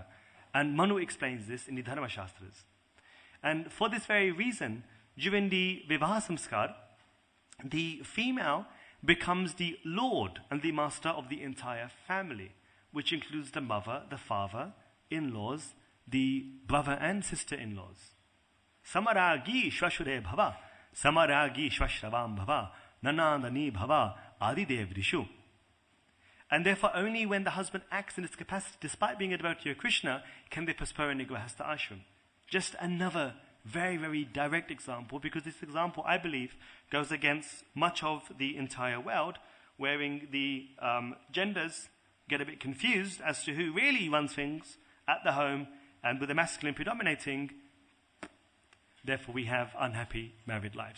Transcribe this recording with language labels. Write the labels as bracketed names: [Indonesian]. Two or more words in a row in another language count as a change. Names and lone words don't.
[English] And Manu explains this in the Dharma Shastras. And for this very reason, during the [Sanskrit] Vivaha Samskar, [English] the female becomes the lord and the master of the entire family, which includes the mother, the father, in-laws, the brother and sister-in-laws. [Sanskrit] Samaragi shvashure bhava, samaragi shvashravam bhava, nanandani bhava, adidevrishu. [English] And therefore only when the husband acts in its capacity, despite being a devotee of Krishna, can they prosper in the [Sanskrit] Grihastha ashram. [English] Just another very, very direct example, because this example, I believe, goes against much of the entire world, wherein the genders get a bit confused as to who really runs things at the home, and with the masculine predominating, therefore we have unhappy married lives.